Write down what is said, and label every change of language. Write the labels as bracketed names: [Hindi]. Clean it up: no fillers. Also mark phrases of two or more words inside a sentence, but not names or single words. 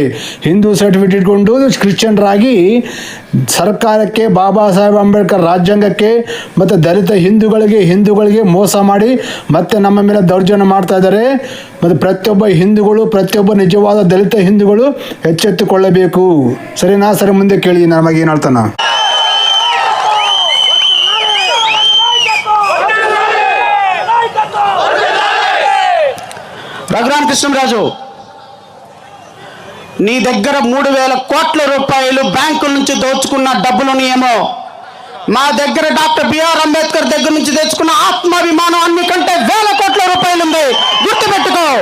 [Kannada] ಹಿಂದೂ ಸರ್ಟಿಫಿಕೇಟ್ ಇಟ್ಕೊಂಡು ಕ್ರಿಶ್ಚಿಯನ್ರಾಗಿ ಸರ್ಕಾರಕ್ಕೆ, ಬಾಬಾ ಸಾಹೇಬ್ ಅಂಬೇಡ್ಕರ್ ರಾಜ್ಯಾಂಗಕ್ಕೆ ಮತ್ತು ದಲಿತ ಹಿಂದೂಗಳಿಗೆ ಮೋಸ ಮಾಡಿ ಮತ್ತೆ ನಮ್ಮ ಮೇಲೆ ದೌರ್ಜನ್ಯ ಮಾಡ್ತಾ ಇದ್ದಾರೆ. ಮತ್ತು ಪ್ರತಿಯೊಬ್ಬ ನಿಜವಾದ ದಲಿತ ಹಿಂದೂಗಳು ಎಚ್ಚೆತ್ತುಕೊಳ್ಳಬೇಕು. ಸರಿನಾ? ಸರಿ, ಮುಂದೆ ಕೇಳಿ ನಮಗೆ ಏನು ಹೇಳ್ತಾನ. [Telugu] రఘురామకృష్ణరాజు, నీ దగ్గర 3,000 కోట్ల రూపాయలు బ్యాంకుల నుంచి దోచుకున్న డబ్బులునేమో మా దగ్గర డాక్టర్ బిఆర్ అంబేద్కర్ దగ్గర నుంచి తెచ్చుకున్న ఆత్మాభిమానం అన్నికంటే 1,000 కోట్ల రూపాయలు ఉంది, గుర్తుపెట్టుకో.